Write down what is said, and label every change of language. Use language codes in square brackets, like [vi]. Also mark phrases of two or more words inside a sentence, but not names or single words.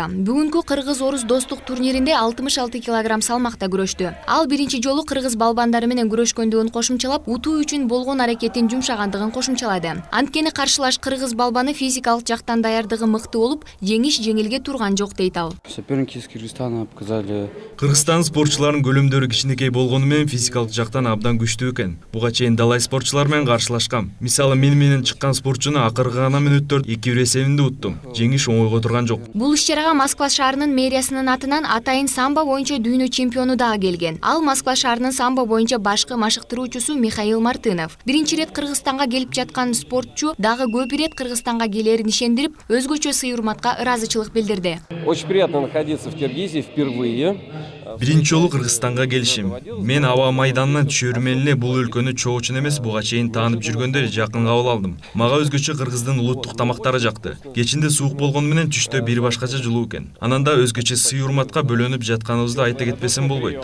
[ky] Бүгүнкү кыргыз-орус достук турниринде 66 килограмм салмакта күрөштү. Ал биринчи жолу кыргыз балбандары менен күрөшкөндүгүн кошумчалап, утуу үчүн болгон аракетин жумшагандыгын кошумчалады. Анткени каршылаш кыргыз балбаны физикалык жактан даярдыгы мыкты болуп, жеңиш жеңилге турган жок дейт ал. [ru] Соперники из Кыргызстана показали. [ky] Кыргызстан спортчуларынын көлөмдөрү кичинекей болгону менен физикалык жактан абдан күчтүү экен. Буга чейин далай спортчулар менен каршылашкам. Мисалы менен чыккан спортчуну акыркы гана мүнөттөр 2-1 эсебинде уттум. Жеңиш оңойго турган жок. Бул иш-чарага Москва шаарынын мэриясынын атынан атайын самбо боюнча дүйнө чемпиону дагы келген. Ал Москва шаарынын самбо боюнча башкы машыктыруучусу Михаил Мартынов. Биринчи рет Кыргызстанга келип жаткан спортчу дагы көп рет Кыргызстанга келерин ишендирип, өзгөчө сый-урматка ыраазычылык билдирди. [ru] Очень приятно находиться в Киргизии впервые. [ky] Биринчи жолу Кыргызстанга келишим. Мен аба майданынан түшөрү менен эле бул өлкөнү чогуучун эмес, буга чейин таанып жүргөндө жакын кабыл алдым. Мага өзгөчө Кыргыздын улуттук тамактары жакты. Кечинде суук болгону менен түштө бир башкача жылуу экен. Анан да өзгөчө сый-урматка бөлөнүп жатканыбызды айта кетпесем болбойт.